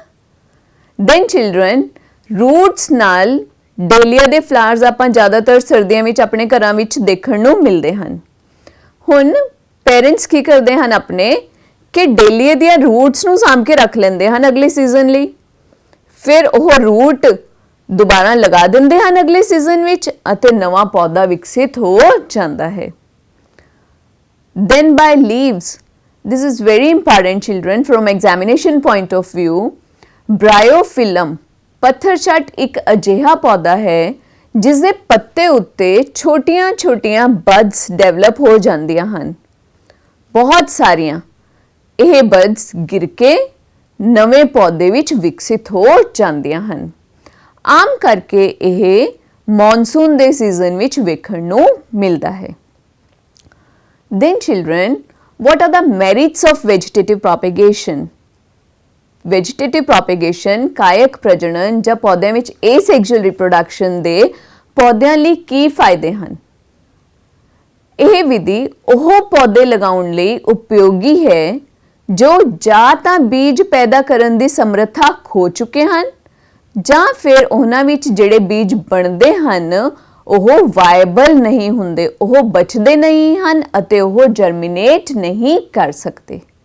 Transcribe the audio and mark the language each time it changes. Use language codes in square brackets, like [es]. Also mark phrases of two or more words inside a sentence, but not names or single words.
[en] Then children, [pa] ਰੂਟਸ ਨਾਲ ਡੇਲੀਆ ਦੇ ਫਲਾਵਰਸ ਆਪਾਂ ਜ਼ਿਆਦਾਤਰ ਸਰਦੀਆਂ ਵਿੱਚ ਆਪਣੇ ਘਰਾਂ ਵਿੱਚ ਦੇਖਣ ਨੂੰ ਮਿਲਦੇ ਹਨ। ਹੁਣ ਪੇਰੈਂਟਸ ਕੀ ਕਰਦੇ ਹਨ ਆਪਣੇ ਕਿ ਡੇਲੀਏ ਦੀਆਂ ਰੂਟਸ ਨੂੰ ਸਾਂਭ ਕੇ ਰੱਖ ਲੈਂਦੇ ਹਨ ਅਗਲੇ ਸੀਜ਼ਨ ਲਈ। ਫਿਰ ਉਹ ਰੂਟ ਦੁਬਾਰਾ ਲਗਾ ਦਿੰਦੇ ਹਨ ਅਗਲੇ ਸੀਜ਼ਨ ਵਿੱਚ ਅਤੇ ਨਵਾਂ ਪੌਦਾ ਵਿਕਸਿਤ ਹੋ ਜਾਂਦਾ ਹੈ। [en] Then by leaves, this is very important children from examination point of view. Bryophyllum, [pa] ਪੱਥਰਚੱਟ ਇੱਕ ਅਜਿਹਾ ਪੌਦਾ ਹੈ ਜਿਸ ਦੇ ਪੱਤੇ ਉੱਤੇ ਛੋਟੀਆਂ-ਛੋਟੀਆਂ ਬਡਸ ਡਿਵੈਲਪ ਹੋ ਜਾਂਦੀਆਂ ਹਨ, ਬਹੁਤ ਸਾਰੀਆਂ। ਇਹ ਬਡਸ ਗਿਰ ਕੇ ਨਵੇਂ ਪੌਦੇ ਵਿੱਚ ਵਿਕਸਿਤ ਹੋ ਜਾਂਦੀਆਂ ਹਨ। ਆਮ ਕਰਕੇ ਇਹ ਮੌਨਸੂਨ ਦੇ ਸੀਜ਼ਨ ਵਿੱਚ ਵੇਖਣ ਨੂੰ ਮਿਲਦਾ ਹੈ। [en] Then children, what are the merits of vegetative propagation? Vegetative propagation [pa] ਕਾਇਕ ਪ੍ਰਜਨਨ ਜਾਂ ਪੌਦਿਆਂ ਵਿੱਚ [en] asexual reproduction [pa] ਦੇ ਪੌਦਿਆਂ ਲਈ ਕੀ ਫਾਇਦੇ ਹਨ? ਇਹ ਵਿਧੀ ਉਹ ਪੌਦੇ ਲਗਾਉਣ ਲਈ ਉਪਯੋਗੀ ਹੈ ਜੋ ਜਾਂ ਤਾਂ ਬੀਜ ਪੈਦਾ ਕਰਨ ਦੀ ਸਮਰੱਥਾ ਖੋ ਚੁੱਕੇ ਹਨ ਜਾਂ ਫਿਰ ਉਹਨਾਂ ਵਿੱਚ ਜਿਹੜੇ ਬੀਜ ਬਣਦੇ ਹਨ ਉਹ ਵਾਇਬਲ ਨਹੀਂ ਹੁੰਦੇ, ਉਹ ਬਚਦੇ ਨਹੀਂ ਹਨ ਅਤੇ ਉਹ ਜਰਮੀਨੇਟ ਨਹੀਂ ਕਰ ਸਕਦੇ।